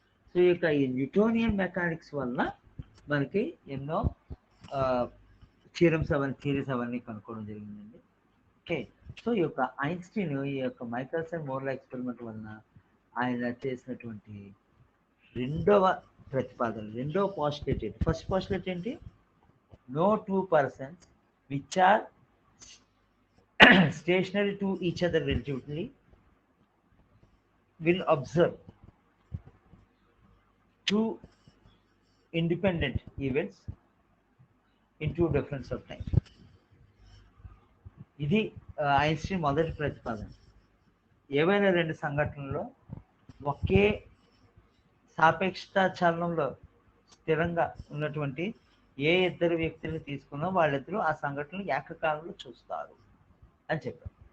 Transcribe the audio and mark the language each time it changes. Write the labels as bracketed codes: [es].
[te] So ఈ Newtonian mechanics వలన మనకి ఎన్నో థియరీస్ అవన్నీ కనుక్కోవడం జరిగిందండి. ఓకే, సో ఈ యొక్క ఐన్స్టీన్ ఈ యొక్క మైకెల్సన్ మోర్లా ఎక్స్పెరిమెంట్ వలన ఆయన చేసినటువంటి రెండవ ప్రతిపాదన, రెండవ పాస్టులేట్ ఏంటి? ఫస్ట్ పాస్టులేట్ ఏంటి? [en] No two persons which are stationary to each other relatively will observe two independent events in two difference of time. [te] ఇది ఐన్స్టీన్ మొదటి ప్రతిపాదన. ఏవైనా రెండు సంఘటనల్లో ఒకే సాపేక్షత చలనంలో స్థిరంగా ఉన్నటువంటి ఏ ఇద్దరు వ్యక్తులను తీసుకున్నా వాళ్ళిద్దరూ ఆ సంఘటనలు ఏకకాలంలో చూస్తారు అని చెప్పారు.